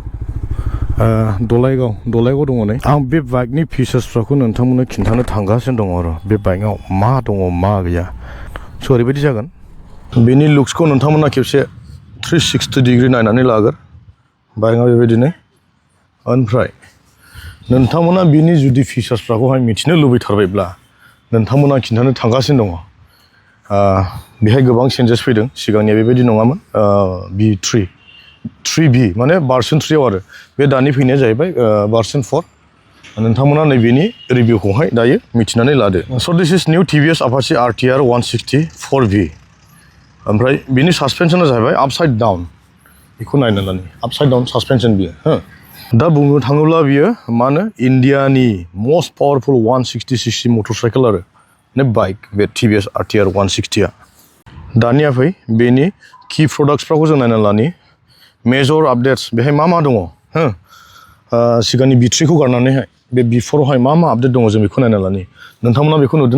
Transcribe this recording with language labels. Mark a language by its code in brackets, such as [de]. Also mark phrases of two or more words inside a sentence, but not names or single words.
[brx] दलाइगाव दङ नै आं बे बाइकनि फिचार्सफोरखौ नोंथांमोननो खिन्थानो थांगासिनो दङ आरो बे बाइकआव मा दङ मा गैया स' ओरैबायदि जागोन बेनि लुक्सखौ नोंथांमोना खेबसे 360 डिग्री नायनानै लागोर बाइकआ बेबायदिनो ओमफ्राय नोंथांमोना बिनि जुदि फिचार्सफोरखौहाय मिथिनो लुबैथारबायब्ला नोंथांमोना खिन्थानो थांगासिनो दङ बेहाय गोबां चेन्जेस फैदों सिगांनिया बेबायदि नङामोन B3B माने भार्सन 3 आव आरो बे दानि फैनाया जाहैबाय भार्सन 4 नोंथांमोना नैबेनि रिभिउखौहाय दायो मिथिनानै लादो स' [en] this is new [brx] TVS Apache RTR 160 4V ओमफ्राय बिनि सासपेनसना जाहैबाय [en] upside down [brx] बेखौ नायना लानि [en] upside down suspension [brx] बियो हो दा बुंनो थाङोब्ला बियो मा होनो इन्डियानि [en] most powerful [brx] 160cc मटरसाइकेल आरो ने बाइक बे TVS RTR 160 आ दानिया फै बेनि की प्रडाक्ट्सफोरखौ जों नायना लानि [en] major updates [brx] बेहाय मा दङ हो सिगांनि B3खौ गारनानैहाय बे B4आवहाय मा आपडेट दङ जों बेखौ नायना लानि नोंथांमोना बेखौ नुदों